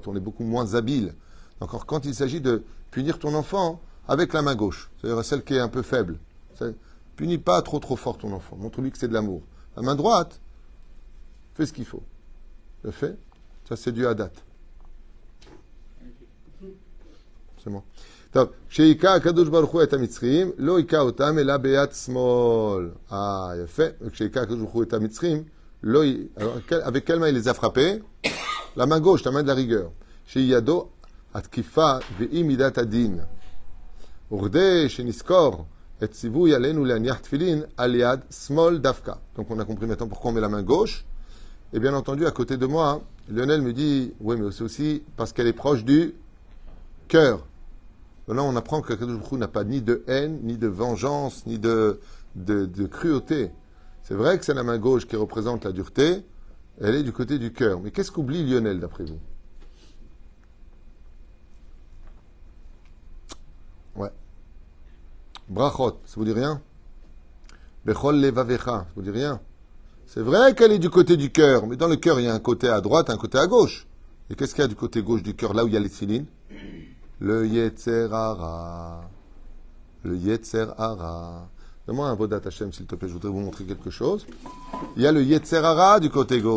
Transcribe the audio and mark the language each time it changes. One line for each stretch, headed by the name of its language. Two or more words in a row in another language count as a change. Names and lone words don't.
French: On est beaucoup moins habile. Donc quand il s'agit de punir ton enfant avec la main gauche, c'est-à-dire celle qui est un peu faible, punis pas trop fort ton enfant. Montre-lui que c'est de l'amour. La main droite, fais ce qu'il faut. Le fait, ça c'est du hadat. C'est bon.
Hebrew: טוב, כשהיכה הקדוש ברוך הוא את המצרים, לא היכה אותם אלא ביד שמאל. יפה. וכשהיכה הקדוש ברוך הוא את המצרים, לא...
French: avec quelle main il les a frappés? La main gauche, la main de la rigueur.
Hebrew: שהיא ידו התקיפה והיא מידת הדין. וכדי שנזכור את ציווי עלינו להניח תפילין על יד שמאל דווקא.
French: Donc on a compris maintenant pourquoi on met la main gauche. Et bien entendu, à côté de moi, Lionel me dit, oui, mais c'est aussi parce qu'elle est proche du cœur. Là, on apprend que
Hebrew: קדוש ברוך הוא
French: n'a pas ni de haine, ni de vengeance, ni de cruauté. C'est vrai que c'est la main gauche qui représente la dureté, elle est du côté du cœur. Mais qu'est-ce qu'oublie Lionel, d'après vous? Ouais. Brachot, ça vous dit rien?
Hebrew: בכל לבבך,
French: ça vous dit rien? C'est vrai qu'elle est du côté du cœur, mais dans le cœur, il y a un côté à droite, un côté à gauche. Et qu'est-ce qu'il y a du côté gauche du cœur, là où il y a les tfilines? Le
Hebrew: יצר הרע.
French: Le
Hebrew: יצר הרע.
French: Donne-moi un Vodat Hashem, s'il te plaît, je voudrais vous montrer quelque chose. Il y a le
Hebrew: יצר הרע
French: du côté gauche.